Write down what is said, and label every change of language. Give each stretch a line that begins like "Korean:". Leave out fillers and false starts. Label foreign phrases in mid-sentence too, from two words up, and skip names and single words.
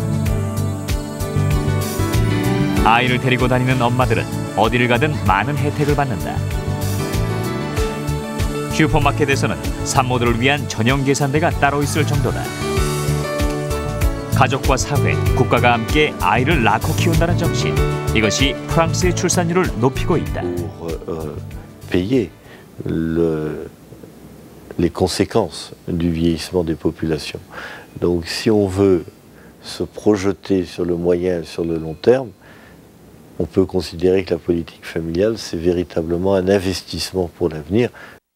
Korean: 아이를 데리고 다니는 엄마들은 어디를 가든 많은 혜택을 받는다. 슈퍼마켓에서는 산모들을 위한 전용 계산대가 따로 있을 정도다. 가족과 사회, 국가가 함께 아이를 낳고 키운다는 정신, 이것이 프랑스의 출산율을 높이고 있다.
French: Payer les conséquences du vieillissement des populations. Donc si on veut se projeter sur le moyen et sur le long terme, on peut considérer que la politique familiale, c'est véritablement un investissement pour l'avenir.